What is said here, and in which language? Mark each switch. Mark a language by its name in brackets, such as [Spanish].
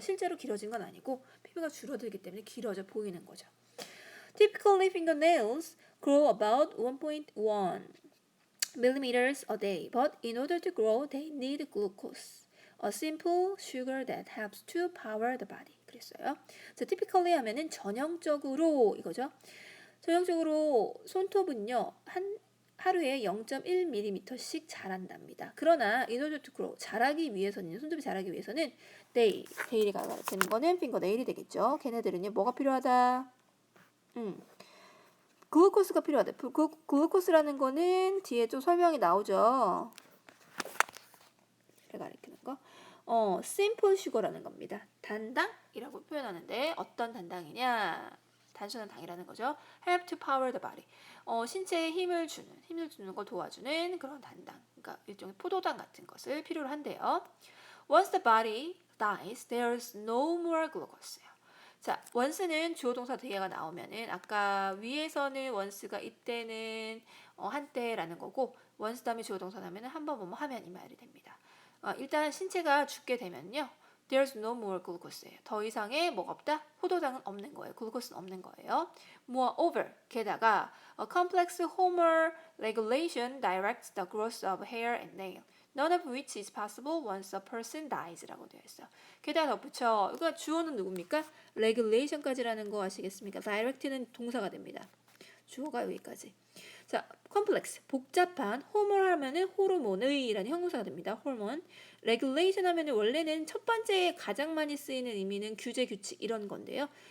[Korean] 실제로 길어진 건 아니고 피부가 줄어들기 때문에 길어져 보이는 거죠. [English] Typically fingernails grow about 1.1 millimeters a day, but in order to grow, they need glucose, a simple sugar that helps to power the body. [Korean] 그랬어요. 자, typically 하면은 전형적으로 이거죠. 전형적으로 손톱은요, 하루에 0.1mm씩 자란답니다. 그러나 [English] in order to grow, [Korean] 손톱이 자라기 위해서는 데일이 가르치는 거는 핑거네일이 되겠죠. 걔네들은요, 뭐가 필요하다? 글루코스가 필요하다. 글루코스라는 거는 뒤에 좀 설명이 나오죠. 가리키는 거. simple sugar라는 겁니다. 단당이라고 표현하는데 어떤 단당이냐? 단순한 당이라는 거죠. [English] help to power the body. [Korean] 신체에 힘을 주는 걸 도와주는 그런 단당. 그러니까 일종의 포도당 같은 것을 필요로 한대요. [English] Once the body dies, there's no more glucose. [Korean] 자, once는 주어 동사 뒤에가 나오면은 아까 위에서는 once가 이때는 한때라는 거고 once 다음에 주어 동사 나면은 한번 뭐뭐 하면 이 말이 됩니다. 일단 신체가 죽게 되면요. [English] There's no more glucose예요. [Korean] 더 이상의 뭐가 없다? 포도당은 없는 거예요. 글루코스는 없는 거예요. [English] Moreover, [Korean] 게다가 [English] a complex hormone regulation directs the growth of hair and nail. None of which is possible once a person dies [Korean] 라고 되어 있어요. 게다가 덧붙여. 그러니까 주어는 누굽니까? regulation까지라는 거 아시겠습니까? direct는 동사가 됩니다. 주어가 여기까지. 자, 컴플렉스, 복잡한, 호르몬 하면은 호르몬의라는 형용사가 됩니다. 호르몬. 레귤레이션 하면은 원래는 첫 번째 가장 많이 쓰이는 의미는 규제, 규칙 이런 건데요.